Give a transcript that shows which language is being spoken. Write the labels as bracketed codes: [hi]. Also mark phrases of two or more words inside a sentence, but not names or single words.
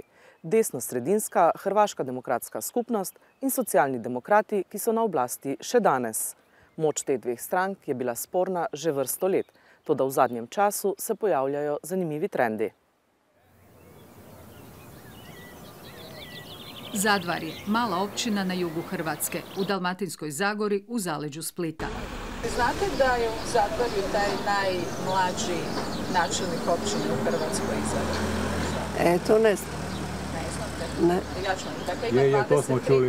[sl] Desno-sredinska Hrvaška demokratska skupnost in socialni demokrati, ki so na oblasti še danes. Moč teh dveh strank je bila sporna že vrsto let, toda v zadnjem času se pojavljajo zanimivi trendi. [hr] Zadvarje, mala općina na jugu Hrvatske, u Dalmatinskoj Zagori, u zaleđu Splita. Znate da je u Zadvarju taj najmlađi načelnik općine u Hrvatskoj izabran? To ne znam. Ne znate? Ne. Ja ću vam, dakle ima 23 to smo čuli,